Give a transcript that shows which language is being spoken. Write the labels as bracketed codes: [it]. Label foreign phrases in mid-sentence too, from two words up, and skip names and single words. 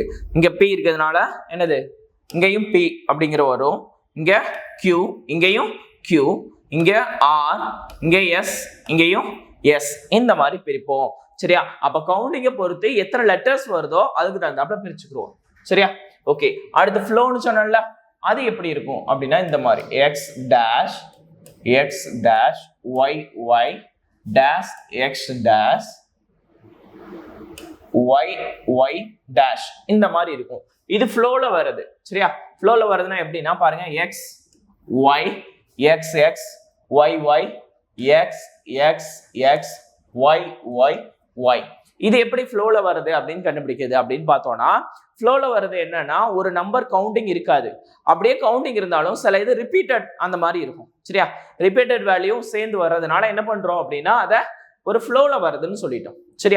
[ta] இங்க P இருக்கிறதுனால என்னது? இங்கேயும் P அப்படிங்கிற வரும், இங்க Q, இங்கேயும் Q, இங்க R, இங்க S, இங்கேயும் S. இந்த மாதிரி பிரிப்போம். சரியா? அப்ப கவுண்டிங்கை பொறுத்து எத்தனை லெட்டர்ஸ் வருதோ அதுக்கு தகுந்தாப்புல பிரிச்சுக்கிறோம். சரியா? ஓகே, அடுத்து ஃப்ளோன்னு சொன்னல, அது எப்படி இருக்கும் அப்படின்னா இந்த மாதிரி [en] x dash y y dash x dash y y dash [ta] இந்த மாதிரி இருக்கும். இது ஃப்ளோல வருது. சரியா? ஃப்ளோல வருதுன்னா எப்படின்னா பாருங்க [en] x y x x y y [ta] x x x y y y. இது எப்படி ஃப்ளோல வருது அப்படின்னு கண்டுபிடிக்குது அப்படின்னு பார்த்தோம்னா, ஃப்ளோல வருது என்னன்னா ஒரு [en] number counting [ta] இருக்காது. அப்படியே கவுண்டிங் இருந்தாலும் சில இது ரிப்பீட்டட் அந்த மாதிரி இருக்கும். சரியா? [en] repeated value [ta] சேர்ந்து வர்றதுனால என்ன பண்றோம் அப்படின்னா அதை ஒரு ஃப்ளோல வருதுன்னு சொல்லிட்டோம். சரியா?